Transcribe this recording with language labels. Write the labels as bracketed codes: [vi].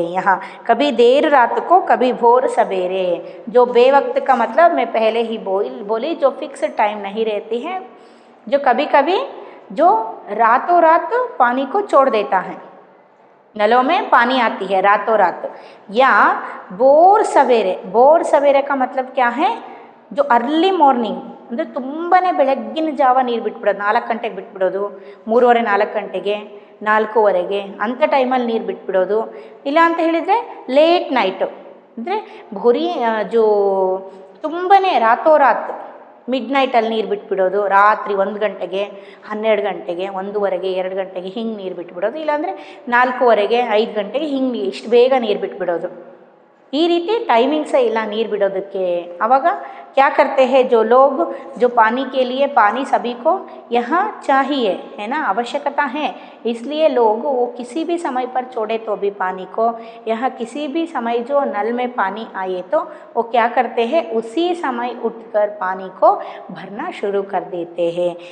[hi] यहाँ कभी देर रात को कभी भोर सवेरे, जो बेवक्त का मतलब मैं पहले ही बोली जो फिक्स टाइम नहीं रहती है, जो कभी कभी जो रातों रात पानी को छोड़ देता है, नलों में पानी आती है रातों रात। या भोर सवेरे का मतलब क्या है, जो अर्ली मार्निंग [kn] ಅಂದರೆ ತುಂಬಾ ಬೆಳಗ್ಗಿನ ಜಾವ ನೀರು ಬಿಟ್ಬಿಡೋದು, 4 ಗಂಟೆಗೆ ಬಿಟ್ಬಿಡೋದು, 3:30 4 ಗಂಟೆಗೆ 4:15 ಅಂಥ ಟೈಮಲ್ಲಿ ನೀರು ಬಿಟ್ಬಿಡೋದು। ಇಲ್ಲ ಅಂತ ಹೇಳಿದರೆ ಲೇಟ್ ನೈಟು ಅಂದರೆ ಭೋರಿ जो ತುಂಬಾ ರಾತೋರಾತ್ ಮಿಡ್ನೈಟಲ್ಲಿ ನೀರು ಬಿಟ್ಬಿಡೋದು, ರಾತ್ರಿ 1 ಗಂಟೆಗೆ 12 ಗಂಟೆಗೆ 1:30ಗೆ 2 ಗಂಟೆಗೆ ಹಿಂಗೆ ನೀರು ಬಿಟ್ಬಿಡೋದು, ಇಲ್ಲಾಂದರೆ 4:15ಗೆ 5 ಗಂಟೆಗೆ ಹಿಂಗೆ ಇಷ್ಟು ಬೇಗ ನೀರು ಬಿಟ್ಬಿಡೋದು. ಈ ರೀತಿ ಟೈಮಿಂಗ್ಸೇ ಇಲ್ಲ ನೀರು ಬಿಡೋದಕ್ಕೆ. ಆವಾಗ [hi] क्या करते हैं जो लोग, जो पानी के लिए, पानी सभी को यहाँ चाहिए है ना, आवश्यकता है, इसलिए लोग वो किसी भी समय पर छोड़े तो भी पानी को, यहाँ किसी भी समय जो नल में पानी आए तो वो क्या करते हैं, उसी समय उठकर पानी को भरना शुरू कर देते हैं.